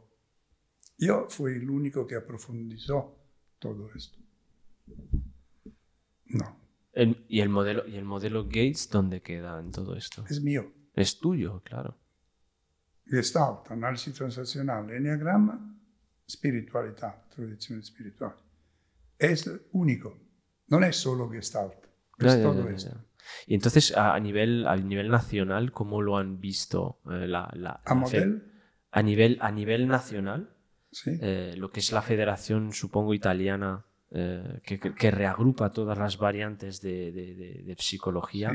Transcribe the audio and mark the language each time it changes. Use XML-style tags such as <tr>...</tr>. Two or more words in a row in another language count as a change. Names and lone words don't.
<es>Yo fui el único que aprofundizó todo esto. No. ¿Y el modelo Gates dónde queda en todo esto? Es mío. Es tuyo, claro. Gestalt, análisis transaccional, enneagrama,</es> <it>spiritualità, tradizione spirituale.</it> <es>Es único. No es solo Gestalt. Es todo esto. Y entonces, a nivel nacional, ¿cómo lo han visto? A nivel nacional, ¿sí? Lo que es la federación, supongo, italiana, que reagrupa todas las variantes de psicología,</es>